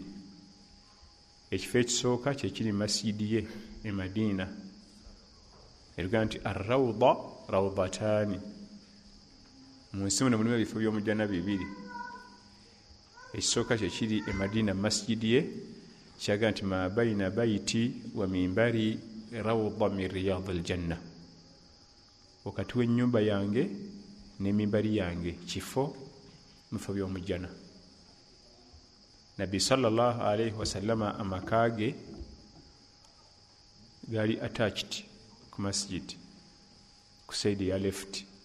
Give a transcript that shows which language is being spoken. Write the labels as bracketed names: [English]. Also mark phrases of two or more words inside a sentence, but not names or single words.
[Ganda] Ekifo ekisooka kye kiri masjidi ye e Madiina, eruga nti [Arabic] الروضة روضتان. [Ganda] Mu nsi muno mulimu ebifo by'omujjana bibiri. Ekisooka kye kiri e Madiina masjidi ye, kiraga nti [Arabic] ما بين بيتي ومنبري روضة من رياض الجنة. [Ganda] Wakati w'ennyumba yange n'emimbari yange kifo mu bifo by'omujjana. Nabbi [Arabic] صلى الله عليه وسلم [Ganda] amakage gali attached ku masjid ku side ya left.